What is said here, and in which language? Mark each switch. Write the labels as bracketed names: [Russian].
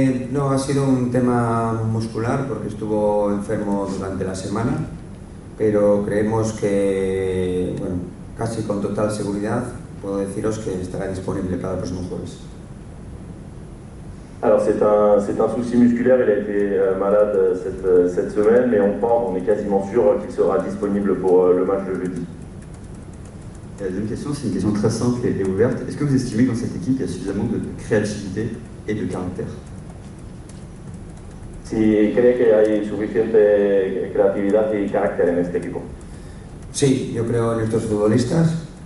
[Spanish] No, ha sido un tema muscular porque estuvo enfermo durante la semana, pero creemos que, bueno, casi con total seguridad puedo deciros que estará disponible para el próximo jueves. [French] Alors c'est un souci musculaire, il a été malade cette semaine, mais on est quasiment sûr qu'il sera disponible pour le match de jeudi. Et la deuxième question, c'est une question très simple et ouverte. Est-ce que vous estimez que dans cette équipe, il y a suffisamment de créativité et de caractère? [Spanish] Si cree que hay suficiente creatividad y carácter en este equipo. Sí, yo creo en estos futbolistas.